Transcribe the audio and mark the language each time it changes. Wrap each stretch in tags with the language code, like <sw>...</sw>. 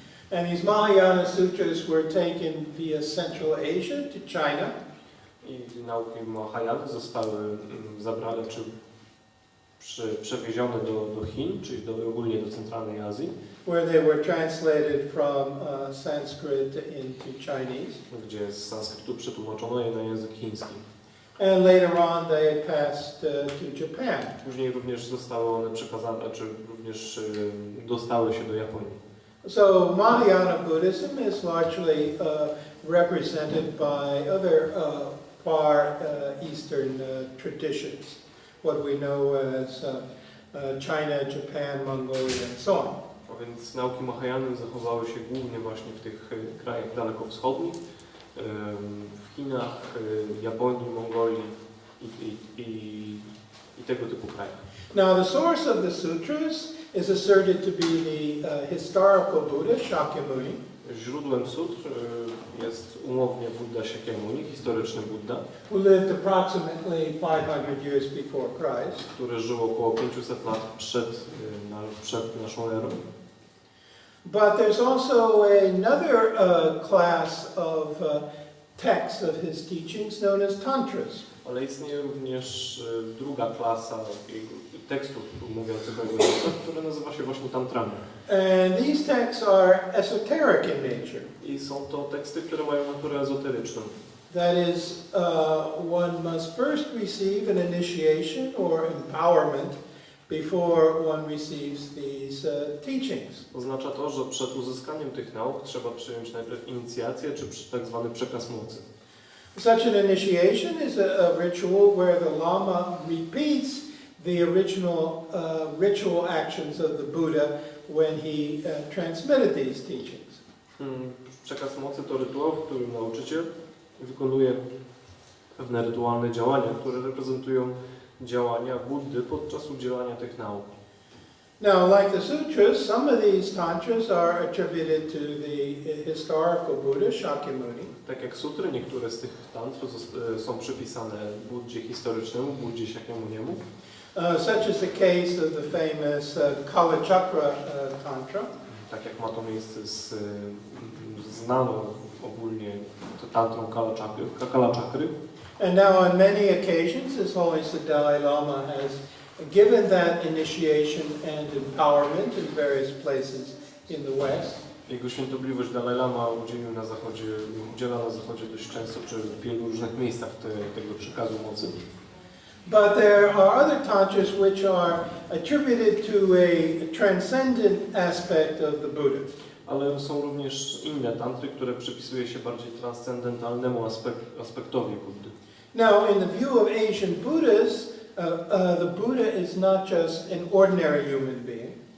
<en>And these Mahayana sutras were taken via Central Asia to China.</en> <pl>I nauki Mahayany zostały zabrane czy przewiezione do Chin, czyli ogólnie do centralnej Azji.</pl> <en>Where they were translated from Sanskrit into Chinese.</en> <pl>Gdzie z sanskrytu przetłumaczono je na język chiński.</pl> <en>And later on they passed to Japan.</en> <pl>Później również zostały one przekazane, czy również dostały się do Japonii.</pl> <en>So Mahayana Buddhism is largely represented by other far eastern traditions, what we know as China, Japan, Mongolia, and so on.</en> <pl>A więc nauki Mahayany zachowały się głównie właśnie w tych krajach dalekowschodnich, w Chinach, Japonii, Mongolii i tego typu krajach.</pl> <en>Now the source of the sutras is asserted to be the historical Buddha, Shakyamuni.</en> <pl>Źródłem sutr jest umownie Buddha Shakyamuni, historyczny Buddha,</pl> <en>who lived approximately 500 years before Christ.</en> <pl>Który żył około 500 lat przed naszą erą.</pl> <en>But there's also another class of texts of his teachings known as tantras.</en> <pl>Ale istnieje również druga klasa tekstów mówiących o jego nauce, które nazywa się właśnie tantrami.</pl> <en>And these texts are esoteric in nature.</en> <pl>I są to teksty, które mają naturę ezoteryczną.</pl> <en>That is, one must first receive an initiation or empowerment before one receives these teachings.</en> <pl>Oznacza to, że przed uzyskaniem tych nauk trzeba przyjąć najpierw inicjację, czy tak zwany przekaz mocy.</pl> <en>Such an initiation is a ritual where the Lama repeats the original ritual actions of the Buddha when he transmitted these teachings.</en> <pl>Przekaz mocy to rytuał, w którym nauczyciel wykonuje pewne rytualne działania, które reprezentują działania Buddy podczas udzielania tych nauk.</pl> <en>Now, like the sutras, some of these tantras are attributed to the historical Buddha, Shakyamuni.</en> <pl>Tak jak sutry, niektóre z tych tantr są przypisane Buddzie historycznemu, Buddzie Shakyamuniemu.</pl> <en>Such is the case of the famous Kala Chakra Tantra.</en> <pl>Tak jak ma to miejsce z znaną ogólnie tantrą Kala Chakry.</pl> <en>And now on many occasions, His Holiness the Dalai Lama has given that initiation and empowerment in various places in the West.</en> <pl>Jego Świętobliwość Dalai Lama udziela na Zachodzie dość często, czy w wielu różnych miejscach tego przekazu mocy.</pl> <en>But there are other tantras which are attributed to a transcendent aspect of the Buddha.</en> <pl>Ale są również inne tantry, które przypisuje się bardziej transcendentalnemu aspektowi Buddy.</pl> <en>Now, in the view of Asian Buddhists, the Buddha is not just an ordinary human being.</en>